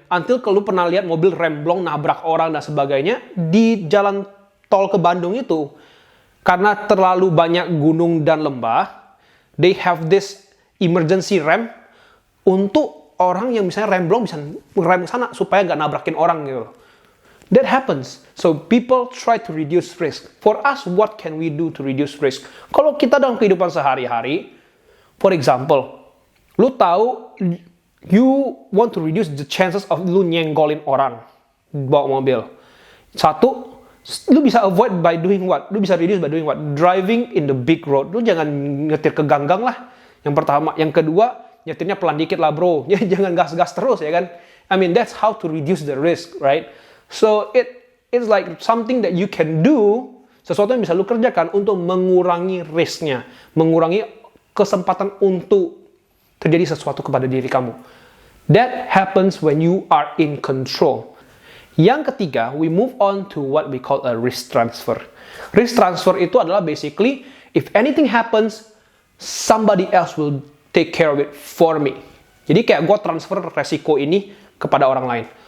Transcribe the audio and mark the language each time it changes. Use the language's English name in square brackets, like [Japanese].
[Indonesian] Until kalau lu pernah lihat mobil remblong, nabrak orang dan sebagainya, di jalan tol ke Bandung itu, karena terlalu banyak gunung dan lembah, [English] they have this emergency ramp [Indonesian] untuk orang yang misalnya remblong bisa rem ke sana supaya nggak nabrakin orang gitu. [English] That happens. So people try to reduce risk. For us, what can we do to reduce risk? [Indonesian] Kalau kita dalam kehidupan sehari-hari, [English] for example, [Indonesian] lu tahu [English] you want to reduce the chances of [Indonesian] lu nyenggolin orang bawa mobil. Satu, lu bisa avoid by doing what? Lu bisa reduce by doing what? [English] Driving in the big road. [Indonesian] Lu jangan nyetir ke ganggang lah. Yang pertama. Yang kedua, nyetirnya pelan dikit lah bro, jangan gas-gas terus ya kan. [English] I mean that's how to reduce the risk, right? So it's like something that you can do, [Indonesian] sesuatu yang bisa lu kerjakan untuk mengurangi risknya, mengurangi kesempatan untuk terjadi sesuatu kepada diri kamu. [English] That happens when you are in control. [Indonesian] Yang ketiga, [English] we move on to what we call a risk transfer. Risk transfer [Indonesian] itu adalah [English] basically, if anything happens, somebody else will take care of it for me. [Indonesian] Jadi kayak gue transfer resiko ini kepada orang lain.